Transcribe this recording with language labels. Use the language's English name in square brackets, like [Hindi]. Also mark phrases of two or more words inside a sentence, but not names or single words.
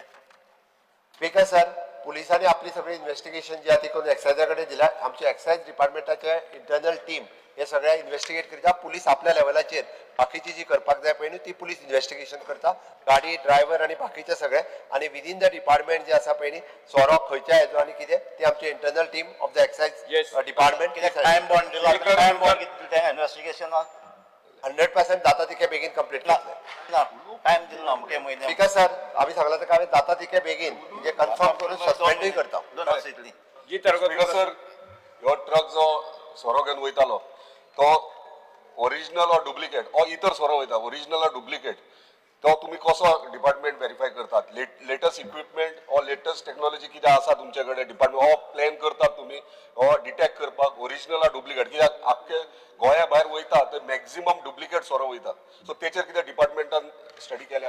[English] speaker sir [Konkani] पुलिसांनी आपली सगळी इन्व्हेस्टिगेशन जी आहा ती करून एक्सायजा कडेन दिल्या आमची एक्सायज डिपार्टमेंटाचे [English] internal team [Konkani] हे सगळ्या इन्व्हेस्टिगेट करता पुलीस आपल्या लेवलाचेर बाकीची जी करपाक जाय पळय न्हू ती पुलीस इन्व्हेस्टिगेशन करता गाडी ड्रायव्हर आणि बाकीचे सगळे आणि [English] within the department [Konkani] जे आसा पळय न्ही सोरो खंयच्या हेजो आणि कितें ती आमची [English] internal team of the excise department [Marathi] किती [English] time bound [Marathi] दिला [English] time bound [Marathi] किती दिला इन्व्हेस्टिगेशन [Konkani] 100% जाता तितके बेगीन कंप्लीट करतले ना टाइम दिला अमके म्हयने [English] speaker sir [Konkani] आम्ही सांगला तर हांवें जाता तितके बेगीन म्हणजे कन्फर्म करून सस्पेंडूय करता 2 वर्स इतली जिता [English] speaker sir [Konkani] ह्यो ट्रक जो सोरो घेवन वयतालो तो [English] original or duplicate [Konkani] ऑर इतर सोरो वयता [English] original or duplicate [Konkani] तो तुम्ही कसो [English] department verify [Konkani] करतात [English] latest equipment or latest technology [Konkani] कितें आसा तुमचे कडेन डिपार्टमेंट हो प्लॅन करतात तुम्ही हो डिटेक्ट करपाक [English] original or duplicate [Konkani] कित्याक आख्खे गोंया भायर वयता ते [English] maximum duplicate [Konkani] सोरो वयता सो तेचेर कितें डिपार्टमेंटान स्टडी केल्या